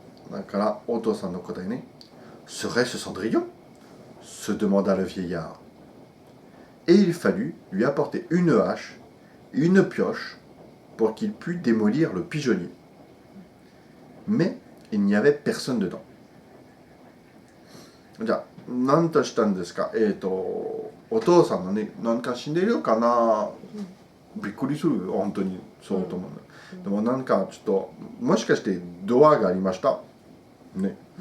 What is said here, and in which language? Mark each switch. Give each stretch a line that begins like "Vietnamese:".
Japanese: だから、お父さんの答えね、
French: Serait-ce Cendrillon? Se demanda le vieillard. Et il fallut lui apporter une hache et une pioche pour qu'il pût démolir le pigeonnier. Mais il n'y avait personne dedans.
Japanese: じゃあ何としたんですか。お父さんのね、なんか死んでるかな。びっくりする、本当にそうと思う、でもなんかちょっともしかしてドアがありましたね。